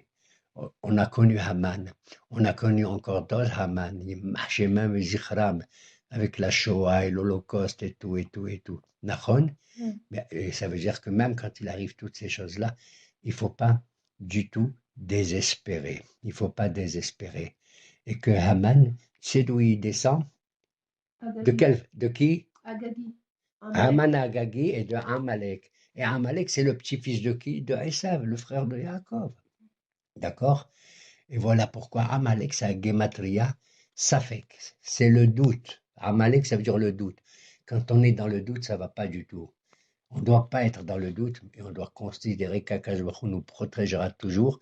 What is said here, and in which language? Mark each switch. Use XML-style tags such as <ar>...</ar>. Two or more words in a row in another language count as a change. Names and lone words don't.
<fr>On a connu Haman, on a connu encore d'autres Haman, même Zichram, avec la Shoah et l'Holocauste et tout, et tout, et tout. Nachon? Et ça veut dire que même quand il arrive toutes ces choses-là, il ne faut pas du tout désespérer. Il ne faut pas désespérer. Et que Haman, c'est d'où il descend? Agagi. De qui? Agagi. Amalek. Haman Agagi et de Amalek. Et Amalek, c'est le petit-fils de qui? De Esav, le frère de Yaakov. D'accord? Et voilà pourquoi Amalek, c'est un</fr> <he>גימטריה ספק.</he> <fr>C'est le doute. Amalek, ça veut dire le doute. Quand on est dans le doute, ça ne va pas du tout. On ne doit pas être dans le doute, mais on doit considérer qu'</fr> <he>הקדוש ברוך הוא</he> <fr>nous protégera toujours.</fr>